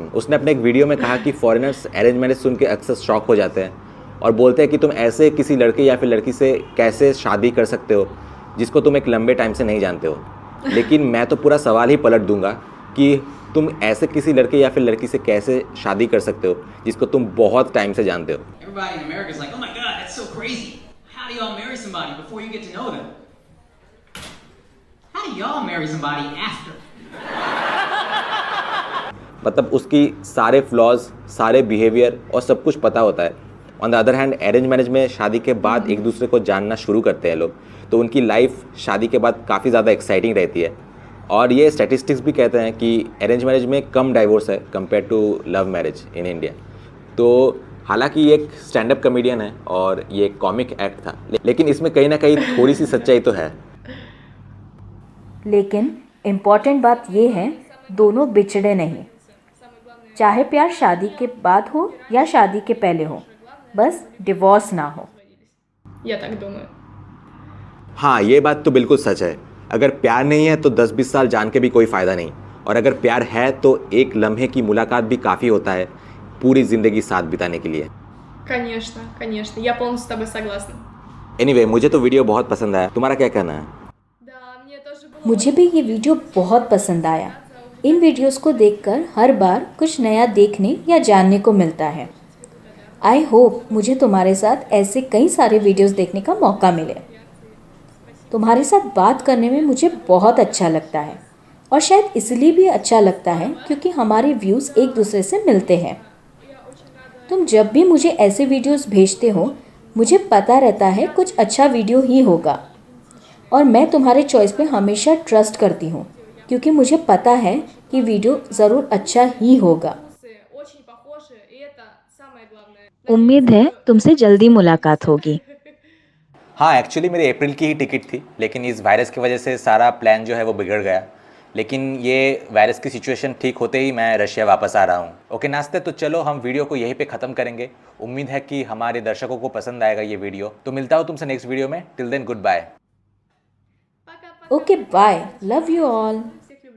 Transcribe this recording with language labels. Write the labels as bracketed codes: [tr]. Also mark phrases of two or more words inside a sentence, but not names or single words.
[hi] उसने अपने एक वीडियो में कहा कि [en] foreigners arrange marriage [hi] सुन के अक्सर शॉक हो जाते हैं और बोलते हैं कि तुम ऐसे किसी लड़के या फिर लड़की से कैसे शादी कर सकते हो जिसको तुम एक लंबे टाइम से नहीं जानते हो। लेकिन मैं तो पूरा सवाल ही पलट दूंगा कि तुम ऐसे किसी लड़के या फिर लड़की से कैसे शादी कर सकते हो जिसको तुम बहुत टाइम से जानते हो। [en] Everybody in America is like, oh my God, that's so crazy. How do y'all marry somebody before you get to know them? How do y'all marry somebody after? [hi] मतलब उसकी सारे फ्लॉज, सारे बिहेवियर और सब कुछ पता होता है। [en] on the other hand, arrange marriage [hi] में शादी के बाद एक दूसरे को जानना शुरू करते हैं लोग, तो उनकी लाइफ शादी के बाद काफ़ी ज़्यादा एक्साइटिंग रहती है। और ये स्टैटिस्टिक्स भी कहते हैं कि [en] arrange marriage [hi] में कम डाइवोर्स है [en] compare to love marriage in India. [hi] तो हालांकि ये एक [en] stand up comedian [hi] है और ये एक [en] comic act [hi] था, लेकिन इसमें कहीं ना कहीं थोड़ी सी सच्चाई तो है। लेकिन इम्पॉर्टेंट बात ये है, दोनों बिछड़े नहीं। चाहे प्यार शादी के बाद हो या शादी के पहले हो, बस डिवोर्स ना हो। [ru] Я так думаю. [hi] हाँ, ये बात तो बिल्कुल सच है। अगर प्यार नहीं है तो 10-20 साल जान के भी कोई फ़ायदा नहीं, और अगर प्यार है तो एक लम्हे की मुलाकात भी काफ़ी होता है पूरी ज़िंदगी साथ बिताने के लिए। [ru] Конечно, конечно. Я полностью с тобой согласна. [hi] एनीवे, मुझे तो वीडियो बहुत पसंद आया। तुम्हारा क्या कहना है? [ru] Да, мне тоже было [hi] मुझे भी ये वीडियो बहुत पसंद आया। इन वीडियोस को देखकर हर बार कुछ नया देखने या जानने को मिलता है। [en] I hope [hi] मुझे तुम्हारे साथ ऐसे कई सारे वीडियोस देखने का मौका मिले। तुम्हारे साथ बात करने में मुझे बहुत अच्छा लगता है, और शायद इसलिए भी अच्छा लगता है क्योंकि हमारे व्यूज़ एक दूसरे से मिलते हैं। तुम जब भी मुझे ऐसे वीडियोस भेजते हो, मुझे पता रहता है कुछ अच्छा वीडियो ही होगा, और मैं तुम्हारे चॉइस पे हमेशा ट्रस्ट करती हूँ क्योंकि मुझे पता है कि वीडियो ज़रूर अच्छा ही होगा। [ru] очень похожи, и это самое главное. [hi] उम्मीद है तुमसे जल्दी मुलाकात होगी। हाँ, एक्चुअली मेरी अप्रैल की ही टिकट थी, लेकिन इस वायरस की वजह से सारा प्लान जो है वो बिगड़ गया। लेकिन ये वायरस की सिचुएशन ठीक होते ही मैं रशिया वापस आ रहा हूँ। ओके नाश्ते, तो चलो हम वीडियो को यहीं पे ख़त्म करेंगे। उम्मीद है कि हमारे दर्शकों को पसंद आएगा ये वीडियो। तो मिलता हूँ तुमसे [en] next video [hi] में। [en] till then good bye. [ru] Пока-пока. [en] okay bye, love you all.